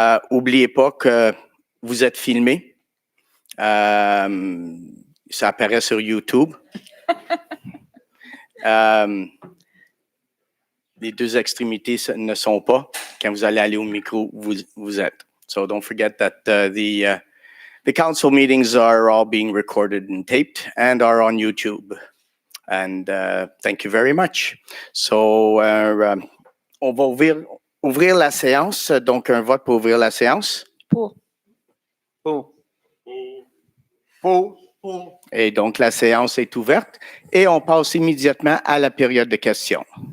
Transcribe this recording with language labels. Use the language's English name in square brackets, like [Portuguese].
[French] N'oubliez pas que vous êtes filmé. Ça apparaît sur YouTube. Les deux extrémités ne sont pas. Quand vous allez aller au micro, vous êtes. [English] So don't forget that the council meetings are all being recorded and taped and are on YouTube. And thank you very much. [French] So on va ouvrir la séance. Donc un vote pour ouvrir la séance. Pour. Et donc la séance est ouverte et on passe immédiatement à la période de questions.